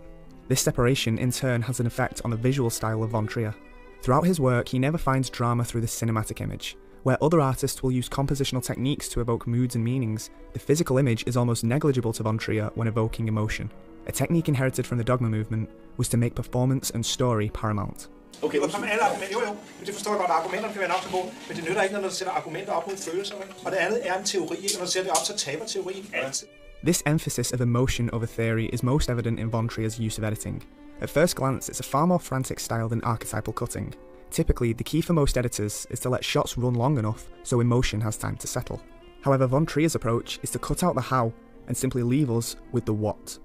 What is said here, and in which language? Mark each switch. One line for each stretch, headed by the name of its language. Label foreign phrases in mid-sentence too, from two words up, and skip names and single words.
English: This separation in turn has an effect on the visual style of Von Trier. Throughout his work, he never finds drama through the cinematic image. Where other artists will use compositional techniques to evoke moods and meanings, the physical image is almost negligible to Von Trier when evoking emotion. A technique inherited from the Dogma movement was to make performance and story paramount.
Danish: Okay, som alle argumenter, jo, men det forstår jeg godt, argumenterne kan være nok så gode, men det nytter ikke, når du sætter argumenter op mod følelserne. Og det andet er en teori, og når du sætter det op, så taber teorien altid.
English: This emphasis of emotion over theory is most evident in Von Trier's use of editing. At first glance, it's a far more frantic style than archetypal cutting. Typically, the key for most editors is to let shots run long enough so emotion has time to settle. However, Von Trier's approach is to cut out the how and simply leave us with the what.